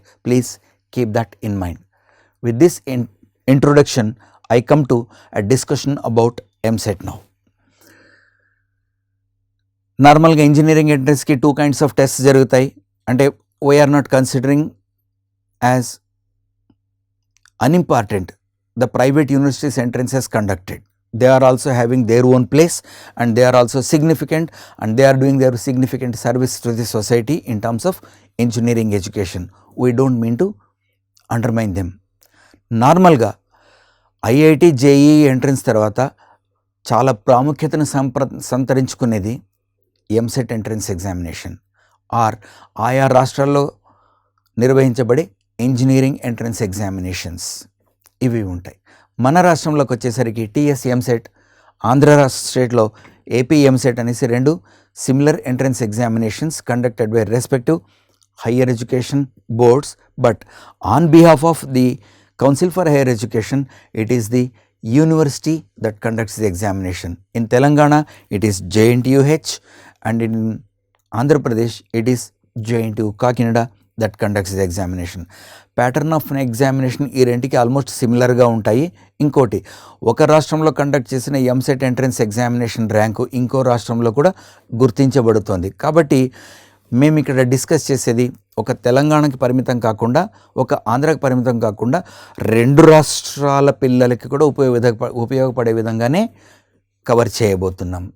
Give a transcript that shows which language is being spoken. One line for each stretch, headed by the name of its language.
English: Please keep that in mind. With this introduction I come to a discussion about EAMCET now.
Telugu: నార్మల్గా engineering ఎంట్రన్స్కి 2 kinds of tests జరుగుతాయి. అంటే
English: We are not considering as unimportant the private universities entrances conducted. They are also having their own place and they are also significant and they are doing their significant service to the society in terms of engineering education. We don't mean to undermine them.
Telugu: నార్మల్గా IIT JEE entrance తర్వాత చాలా ప్రాముఖ్యతను సంతరించుకునేది EAMCET entrance examination are ఆయా రాష్ట్రాల్లో నిర్వహించబడే engineering entrance examinations ఇవి ఉంటాయి. మన రాష్ట్రంలోకి వచ్చేసరికి టీఎస్ ఎంసెట్, ఆంధ్ర స్టేట్లో ఏపీ ఎంసెట్ అనేసి 2 similar entrance examinations
English: Conducted by respective higher education boards. But on behalf of the council for higher education it is the university that conducts the examination. In Telangana it is JNTUH and in Andhra Pradesh it is JNTU Kakinada that conducts the examination.
Telugu: Pattern of examination ఈ రెంటికి almost సిమిలర్గా ఉంటాయి. ఇంకోటి, ఒక రాష్ట్రంలో conduct చేసిన EAMCET entrance examination rank ఇంకో రాష్ట్రంలో కూడా గుర్తించబడుతోంది. కాబట్టి మేము ఇక్కడ డిస్కస్ చేసేది ఒక తెలంగాణకి పరిమితం కాకుండా, ఒక ఆంధ్రాకి పరిమితం కాకుండా 2 రాష్ట్రాల పిల్లలకి కూడా ఉపయోగపడే విధంగానే కవర్ చేయబోతున్నాం.